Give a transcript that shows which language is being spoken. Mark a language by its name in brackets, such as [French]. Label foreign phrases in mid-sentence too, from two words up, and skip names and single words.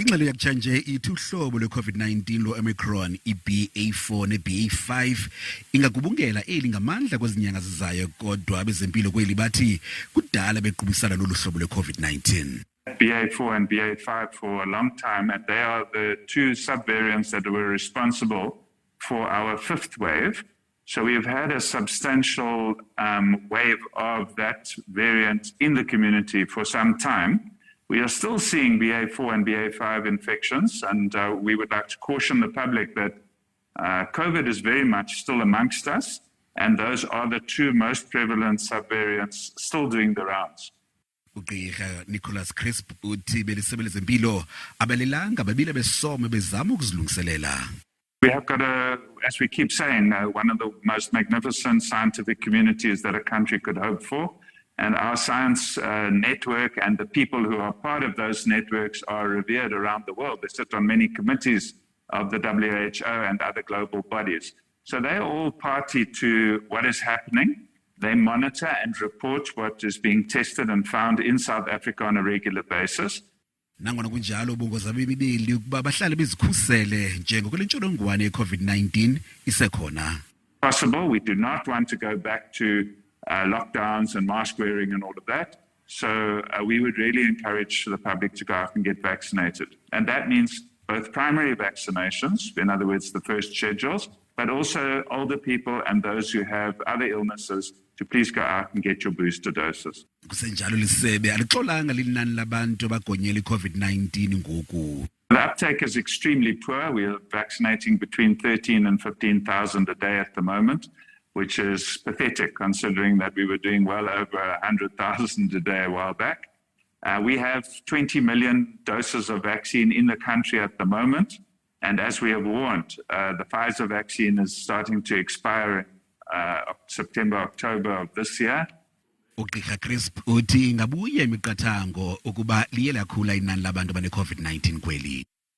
[Xhosa] Ingxelo yakutshanje ithi uhlobo lwe-COVID-19 lwe-Omicron, iBA4 neBA5, ingagubungela eli ngamandla kwezinyanga zizayo, kodwa abezempilo kweli bathi kudala bequbisana nolu hlobo lwe-COVID-19. [English] BA4 and BA5 for a long time, and they are the two subvariants that were responsible for our fifth wave. So we've had a substantial wave of that variant in the community for some time. We are still seeing BA4 and BA5 infections, and we would like to caution the public that COVID is very much still amongst us, and those are the two most prevalent subvariants still doing the rounds. [Xhosa] Ugqirha Nicholas Crisp uthi belisebe lezempilo abalelanga babile besome bezama ukuzilungiselela. [English] We have got as we keep saying, one of the most magnificent scientific communities that a country could hope for. And our science network and the people who are part of those networks are revered around the world. They sit on many committees of the WHO and other global bodies. So they're all party to what is happening. They monitor and report what is being tested and found in South Africa on a regular basis. [Xhosa] Nangona kunjalo ubongoza abemi beli ukuba bahlale bezikhusele njengoko le ntsholongwane ye-COVID-19 isekhona. [English] Possible. We do not want to go back to lockdowns and mask wearing and all of that. So we would really encourage the public to go out and get vaccinated. And that means both primary vaccinations, in other words, the first schedules, but also older people and those who have other illnesses to please go out and get your booster doses. [Xhosa] Kusenjalo lisebe alixolanga linani labantu abagonyela i-COVID-19 ngoku. [English] The uptake is extremely poor. We are vaccinating between 13 and 15,000 a day at the moment, which is pathetic considering that we were doing well over 100,000 a day a while back. We have 20 million doses of vaccine in the country at the moment. And as we have warned, the Pfizer vaccine is starting to expire in September, October of this year. [Xhosa] Ugqirha Crisp uthi ngabuye imiqathango ukuba liye lakhula inani labantu abane-COVID-19 kweli.